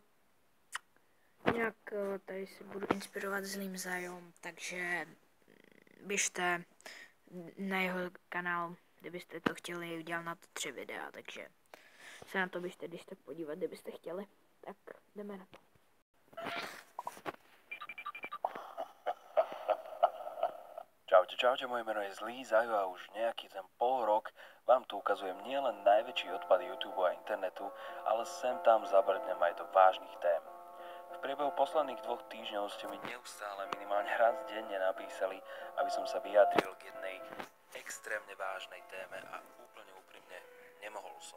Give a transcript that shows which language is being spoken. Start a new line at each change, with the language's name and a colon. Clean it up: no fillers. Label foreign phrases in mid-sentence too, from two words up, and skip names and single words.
Czech: Jinak tady si budu inspirovat zlým zájom, takže běžte na jeho kanál, kdybyste to chtěli, udělat na to 3 videa, takže se na to běžte, když tak podívat, kdybyste chtěli. Tak jdeme na to.
Slovak: Čaute, moje meno je Zlý Zajo a už nejaký ten pol rok vám tu ukazujem nielen najväčší odpad YouTube a internetu, ale sem tam zabrdnem aj do vážnych tém. V priebehu posledných 2 týždňov ste mi neustále minimálne raz denne napísali, aby som sa vyjadril k jednej extrémne vážnej téme a úplne úprimne nemohol som.